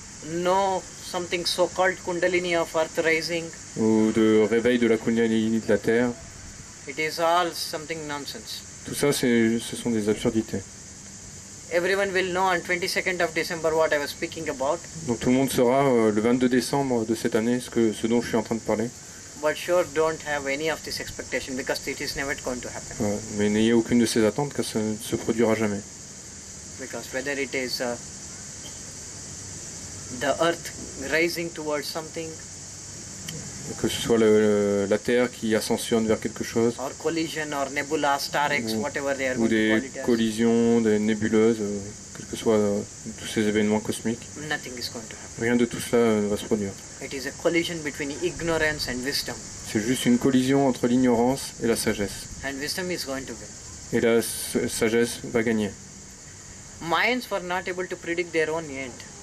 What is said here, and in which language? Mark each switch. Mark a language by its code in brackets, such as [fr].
[en] no something so-called Kundalini of Earth rising. [fr] ou de réveil de la Kundalini de la Terre. [en] It is all something nonsense. [fr] Tout ça, ce sont des absurdités. [en] Everyone will know on 22nd of December what I was speaking about, [fr] Donc tout le monde saura le 22 décembre de cette année ce dont je suis en train de parler. [en] but sure don't have any of this expectation because it is never going to happen. [fr] Voilà. Mais n'ayez aucune de ces attentes car ça ne se produira jamais. [en] Because whether it is the earth rising towards something [fr] Que ce soit la Terre qui ascensionne vers quelque chose, [en] or collision or nebula, star X, whatever they are [fr] ou [en] going to [fr] des [en] call it as, [fr] collisions, des nébuleuses, quels que soient tous ces événements cosmiques, [en] nothing is going to happen. [fr] rien de tout cela ne va se produire. [en] It is a collision between ignorance and wisdom, [fr] C'est juste une collision entre l'ignorance et la sagesse. [en] and wisdom is going to win. [fr] Et la sagesse va gagner. [en] Mayans were not able to predict their own end.